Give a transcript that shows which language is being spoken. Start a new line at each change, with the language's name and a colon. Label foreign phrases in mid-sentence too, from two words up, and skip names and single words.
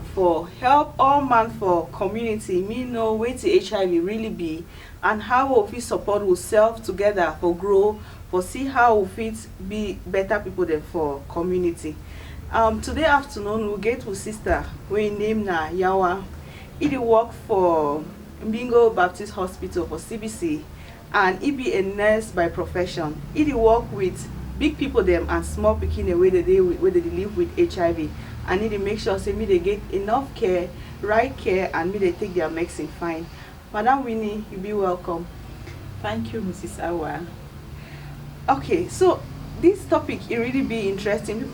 Nigerian Pidgin: for help all man for community me know wetin HIV really be and how we fit support ourselves together for grow, for see how we fit be better people dem for community. Today afternoon we get our sister wey name na Yawa. He dey work for Mbingo Baptist Hospital for CBC and he be a nurse by profession. He dey work with big people them and small pikin wey they live with HIV, and need to make sure say me they get enough care, right care, and me they take their medicine fine. Madam Winnie, you be welcome. Thank you, Mrs. Awa. Okay, so this topic it really be interesting.